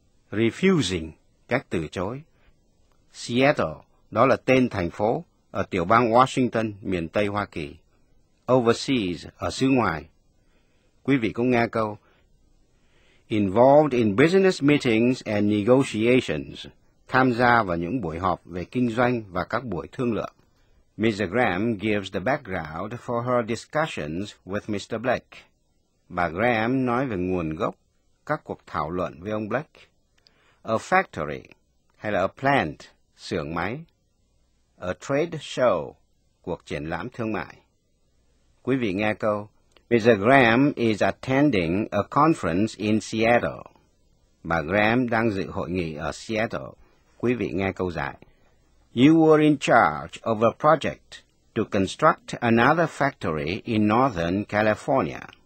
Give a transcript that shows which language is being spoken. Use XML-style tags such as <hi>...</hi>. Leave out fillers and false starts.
<vi>Refusing, cách từ chối. Seattle, đó là tên thành phố ở tiểu bang Washington, miền Tây Hoa Kỳ. Overseas, ở xứ ngoài. Quý vị cũng nghe câu</vi> <en>Involved in business meetings and negotiations,</en> <vi>tham gia vào những buổi họp về kinh doanh và các buổi thương lượng.</vi> <en>Mr. Graham gives the background for her discussions with Mr. Blake.</en> <vi>Bà Graham nói về nguồn gốc các cuộc thảo luận với ông Blake.</vi> <en>A factory,</en> <vi>hay là</vi> <en>a plant,</en> <vi>xưởng máy.</vi> <en>A trade show,</en> <vi>cuộc triển lãm thương mại. Quý vị nghe câu Mr.</vi> <en>Graham is attending a conference in Seattle.</en> <vi>Bà Graham đang dự hội nghị ở Seattle. Quý vị nghe câu giải.</vi> <en>You were in charge of a project to construct another factory in Northern California.</en>